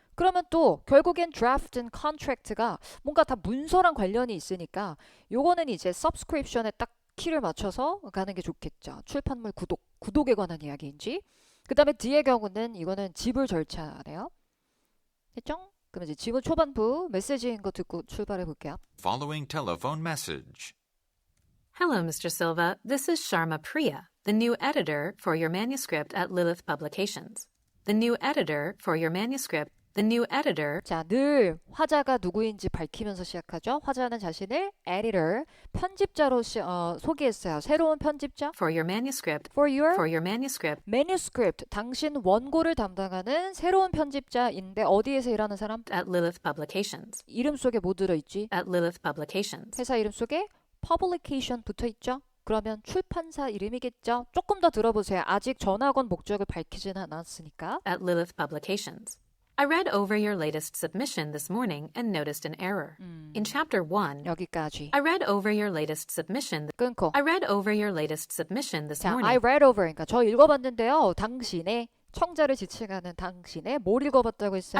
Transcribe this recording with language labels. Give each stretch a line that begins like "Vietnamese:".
Korean: 그러면 또 결국엔 draft and contract가 뭔가 다 문서랑 관련이 있으니까 요거는 이제 subscription에 딱 키를 맞춰서 가는 게 좋겠죠. 출판물 구독에 관한 이야기인지. 그 다음에 D의 경우는 이거는 지불 절차네요. 됐죠? 그럼 이제 지문 초반부 메시지인 거 듣고 출발해 볼게요.
English: Following telephone message. Hello, Mr. Silva. This is Sharma Priya, the new editor for your manuscript at Lilith Publications. The new editor for your manuscript. The new editor.
Korean: 자, 늘 화자가 누구인지 밝히면서 시작하죠. 화자는 자신을 editor, 편집자로 소개했어요. 새로운 편집자.
English: For your manuscript. For your manuscript. manuscript.
Korean: 당신 원고를 담당하는 새로운 편집자인데 어디에서 일하는 사람?
English: At Lilith Publications.
Korean: 이름 속에 뭐 들어있지?
English: At Lilith Publications.
Korean: 회사 이름 속에 publication 붙어있죠? 그러면 출판사 이름이겠죠? 조금 더 들어보세요. 아직 전학원 목적을 밝히진 않았으니까.
English: At Lilith Publications. I read over your latest submission this morning and noticed an error. In chapter 1,
Korean: 여기까지.
English: I read over your latest submission.
Korean: 끊고.
English: I read over your latest submission this
Korean: 자,
English: morning. I read over.
Korean: 그러니까 저 읽어봤는데요. 당신의 청자를 지칭하는 당신의 뭘 읽어봤다고 했어요?